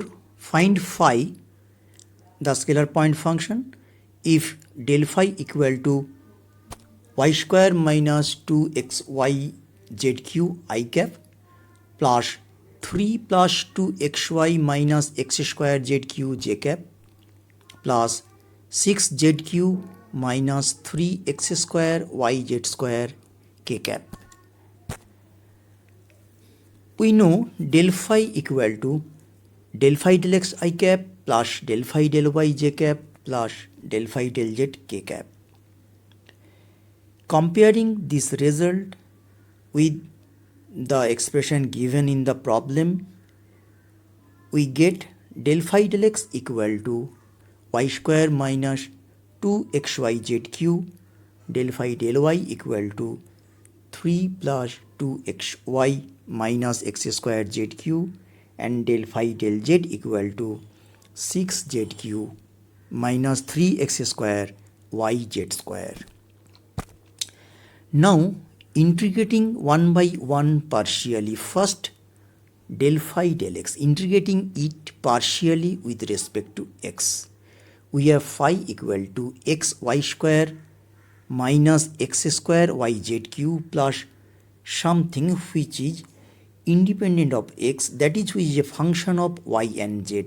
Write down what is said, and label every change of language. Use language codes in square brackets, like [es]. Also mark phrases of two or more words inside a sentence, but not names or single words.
[en] Find phi, the scalar point function, if del phi equal to y square minus 2xy zq I cap plus 3 plus 2xy minus x square zq j cap plus 6zq minus 3x square yz square k cap. We know del phi equal to del phi del x I cap plus del phi del y j cap plus del phi del z k cap. Comparing this result with the expression given in the problem, we get del phi del x equal to y square minus 2xyzq, del phi del y equal to 3 plus 2xy minus x square zq, and del phi del z equal to 6zq minus 3x square yz square. Now integrating one by one partially, first del phi del x, integrating it partially with respect to x, we have phi equal to x y square minus x square yzq plus something which is independent of x, that is which is a function of y and z.